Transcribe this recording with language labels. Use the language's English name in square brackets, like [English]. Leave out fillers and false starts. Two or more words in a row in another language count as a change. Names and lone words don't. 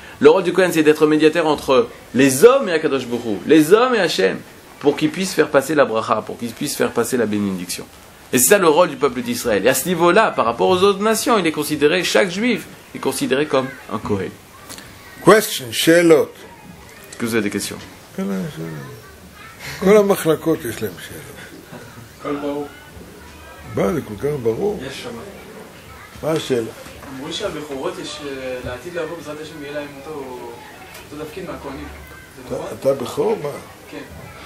[French] Le rôle du Kohen, c'est d'être médiateur entre les hommes et [Hebrew] הקדוש ברוך הוא, [French] les hommes et Hachem, pour qu'ils puissent faire passer la bracha, pour qu'ils puissent faire passer la bénédiction. Et c'est ça le rôle du peuple d'Israël. Et à ce niveau-là, par rapport aux autres nations, il est considéré, chaque juif est considéré comme un Kohen. Question, שאלות. Est-ce que vous avez des questions? [Hebrew] כל המחלקות יש להם שאלות. הכל ברור. בא, זה כל כך ברור. יש שם. מה השאלה? אמרו שהבכורות יש לעתיד לבוא בעזרת השם יהיה להם אותו תפקיד מהכהנים. זה נכון? אתה בכור? מה?